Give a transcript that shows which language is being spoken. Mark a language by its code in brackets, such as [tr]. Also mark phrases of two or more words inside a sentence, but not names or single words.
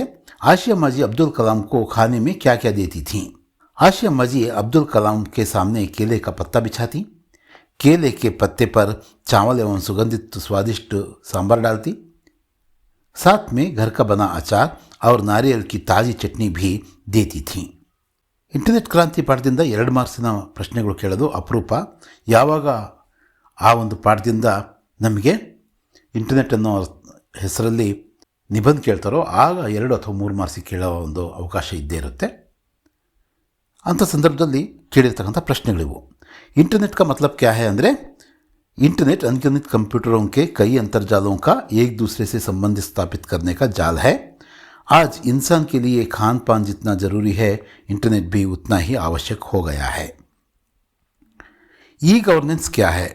[hi] आशिया अम्मा जी अब्दुल कलाम को खाने में क्या क्या देती थीं. आशिया अम्मा जी अब्दुल कलाम के सामने केले का पत्ता बिछाती, केले के पत्ते पर चावल एवं सुगंधित स्वादिष्ट सांभर डालती, साथ में घर का बना अचार और नारियल की ताज़ी चटनी भी देती थी. [kn] ಇಂಟರ್ನೆಟ್ ಕ್ರಾಂತಿ ಪಾಠದಿಂದ 2 ಮಾರ್ಕ್ಸಿನ ಪ್ರಶ್ನೆಗಳು ಕೇಳೋದು ಅಪರೂಪ. ಯಾವಾಗ ಆ ಒಂದು ಪಾಠದಿಂದ ನಮಗೆ ಇಂಟರ್ನೆಟ್ ಅನ್ನೋ ಹೆಸರಲ್ಲಿ ನಿಬಂಧ ಕೇಳ್ತಾರೋ ಆಗ 2 ಅಥವಾ 3 ಮಾರ್ಕ್ಸಿಗೆ ಕೇಳೋ ಒಂದು ಅವಕಾಶ ಇದ್ದೇ ಇರುತ್ತೆ. ಅಂಥ ಸಂದರ್ಭದಲ್ಲಿ ಕೇಳಿರ್ತಕ್ಕಂಥ ಪ್ರಶ್ನೆಗಳಿವು. [hi] इंटरनेट का मतलब क्या है ಅಂದರೆ इंटरनेट अनगिनत कंप्यूटरों के कई अंतर्जालों का एक दूसरे से संबंध स्थापित करने का जाल है. आज इंसान के लिए खान पान जितना ज़रूरी है, इंटरनेट भी उतना ही आवश्यक हो गया है. ई गवर्नेंस क्या है.